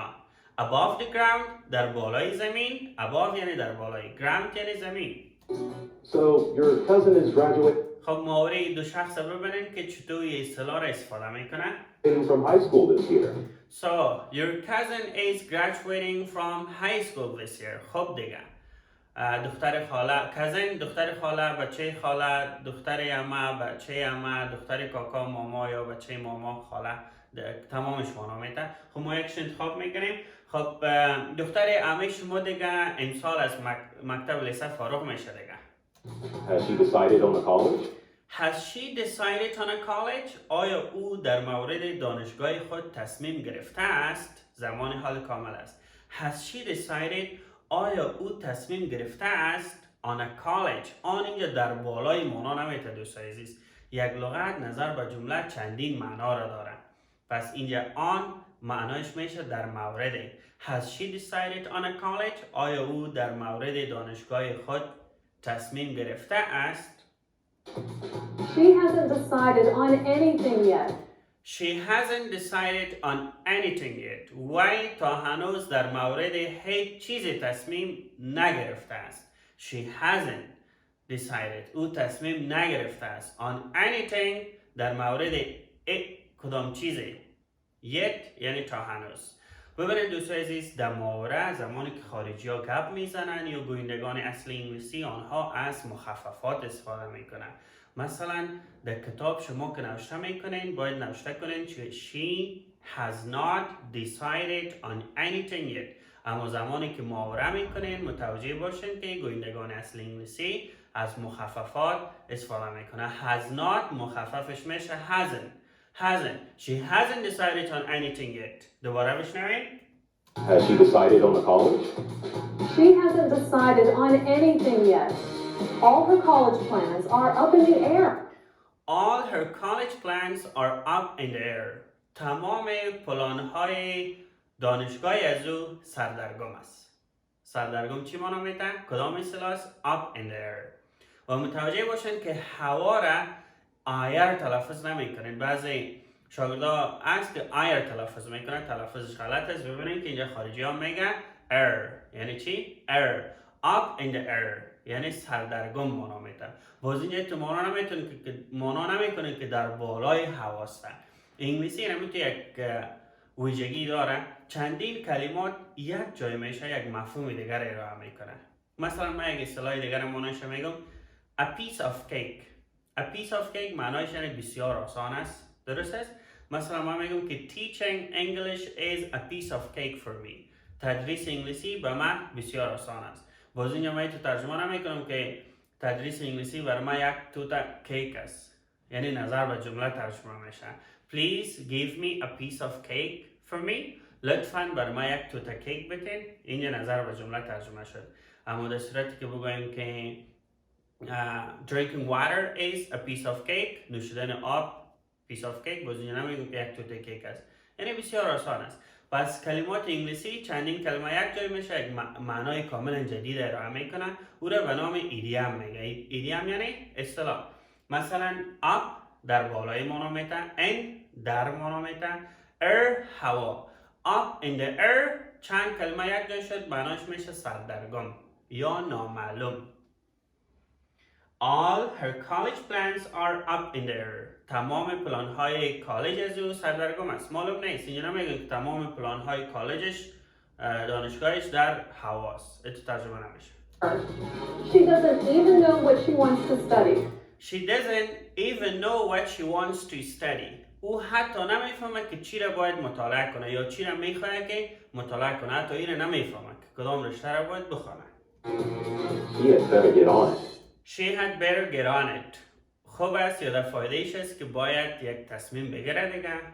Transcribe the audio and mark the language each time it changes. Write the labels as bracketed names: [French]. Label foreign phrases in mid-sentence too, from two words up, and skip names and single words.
[English] Above the ground [Persian] در بالای زمین. Above یعنی در بالای. Ground یعنی زمین. [English] So your cousin is graduating [Persian] خب محاوره دو شخص رو ببینیم که چطور یه اصطلاح را استفاده میکنن. [English] from high school this year. So your cousin is graduating from high school this year. [Persian] خب دیگه دختر خاله، cousin دختر خاله، بچه خاله، دختر عمه، بچه عمه، دختر کاکا، ماما یا بچه ماما، خاله، تمامش معنا میده. خب ما یکش انتخاب میکنیم. خب دختر عمه شما دیگه امسال از مکتب لیسه فارغ میشه دیگه. [English] Has she decided on a college? Has she decided on a college? [Persian] آیا او در مورد دانشگاه خود تصمیم گرفته است؟ زمان حال کامل است. [English] Has she decided؟ [Persian] آیا او تصمیم گرفته است [English] on a college؟ [Persian] آن اینجا در بالای معنا نمیده دوستای عزیز. یک لغت نظر به جمله چندین معنا را داره. پس اینجا آن معنایش میشه در مورد. [English] Has she decided on a college؟ [Persian] آیا او در مورد دانشگاه خود تصمیم گرفته است؟ [English] She hasn't decided on anything yet. She hasn't decided on anything yet. [Persian] وی تا هنوز در مورد هیچ چیزی تصمیم نگرفته است. [English] She hasn't decided. [Persian] او تصمیم نگرفته است. [English] On anything [Persian] در مورد کدام چیزی. Yet یعنی تا هنوز. ببینید دوستای عزیز در محاوره زمانی که خارجی ها گپ میزنن یا گویندگان اصل انگلیسی آنها از مخففات استفاده میکنن. مثلا در کتاب شما که نوشته میکنین باید نوشته کنین که [English] she has not decided on anything yet. [Persian] اما زمانی که محاوره میکنین متوجه باشین که گویندگان اصل انگلیسی از مخففات استفاده میکنه. [English] has not [Persian] مخففش میشه [English] hasn't. hasn't. She hasn't decided on anything yet. [Persian] دوباره بشنوید. [English] Has she decided on the college? She hasn't decided on anything yet. All her college plans are up in the air. All her college plans are up in the air. [Persian] تمام پلان‌های دانشگاهی از او سردرگم است. سردرگم چی مانا میده؟ کدام اصطلاح است؟ [English] up in the air. [Persian] و متوجه باشین که هوا را آیر تلفظ نمیکنین. بعضی شاگردا هست که آیر تلفظ میکنن، تلفظش غلط است. ببینید که اینجا خارجی ها میگن air. یعنی چی؟ air. [English] up in the air [Persian] یعنی سردرگم مانا میده. باز اینجا تو مانا نمیکنه که در بالای هواست. انگلیسی هم تو یک ویژگی داره، چندین کلمات یک جای میشه یک مفهوم دیگر ارائه میکنه. مثلا من یک اصطلاح دیگر ماناش میگم [English] a piece of cake. a piece of cake [Persian] معنایش یعنی بسیار آسان است. درست است؟ مثلا من میگم که [English] teaching English is a piece of cake for me. [Persian] تدریس انگلیسی به من بسیار آسان است. باز اینجا من تو ترجمه نمیکنم که تدریس انگلیسی برای من یک توتا کیک است. یعنی نظر به جمله ترجمه میشه. [English] Please give me a piece of cake for me. [Persian] لطفاً برای ما یک توتا کیک بتین. اینجا نظر به جمله ترجمه شد. اما در صورتی که بگوییم که [English] drinking water is a piece of cake، [Persian] نوشیدن آب [English] piece of cake، [Persian] باز اینجا نمیگم که یک توتا کیک است. یعنی بسیار آسان است. پس کلمات انگلیسی چندین کلمه یک جای میشه یک معنای کاملا جدید ارائه میکنه. او را به نام ایدیم میگه. ایدیم یعنی اصطلاح. مثلا up در بالای مانا میته، in در مانا میته، air هوا. [English] up in the air [Persian] چند کلمه یک جای شد معناش میشه سردرگم یا نامعلوم. [English] All her college plans are up in the air. [Persian] تمام پلان های کالج از او سردرگم است. معلوم نیست. اینجا نمیگن که تمام پلان های کالجش دانشگاهش در هواست. اتو ترجمه نمیشه. [English] She doesn't even know what she wants to study. She doesn't even know what she wants to study. [Persian] او حتی نمیفهمه که چی را باید مطالعه کنه یا چی را میخواد که مطالعه کنه. حتی این را نمیفهمه که کدام رشته را باید بخونه. [English] She had better get on it. She had better get on it. [Persian] خوب است یا در فایدهش است که باید یک تصمیم بگیره دیگه.